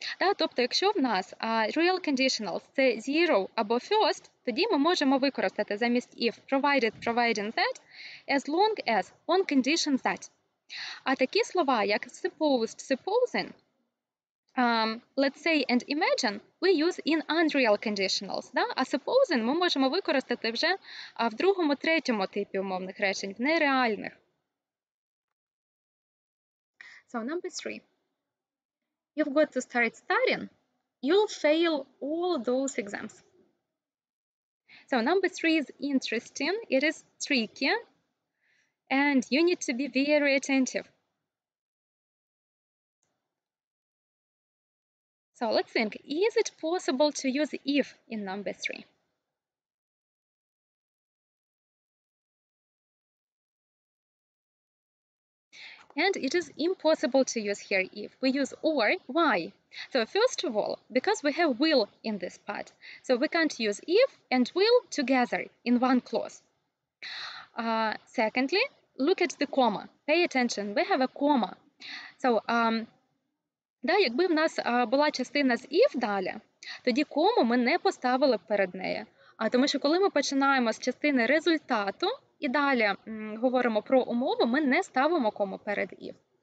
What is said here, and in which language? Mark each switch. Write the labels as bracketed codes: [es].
[uk] Да, тобто, якщо в нас real conditionals – це zero або first, тоді ми можемо використати замість if [en] provided, providing that, as long as, on condition that. [uk] А такі слова, як [en] supposed, supposing, let's say and imagine, we use in unreal conditionals. [uk] Да? А supposing ми можемо використати вже в другому, третьому типі умовних речень, в нереальних. [en] So, number 3. You've got to start studying, you'll fail all those exams. So, number 3 is interesting, it is tricky, and you need to be very attentive. So, let's think, is it possible to use if in number 3? And it is impossible to use here if. We use or. Why? So first of all, because we have will in this part. So we can't use if and will together in one clause. Secondly, look at the comma. Pay attention. We have a comma. [uk] So, да, якби в нас була частина з if далі, тоді кому ми не поставили б перед нею. Тому що коли ми починаємо з частини результату, і далі говоримо про умову, ми не ставимо кому перед if.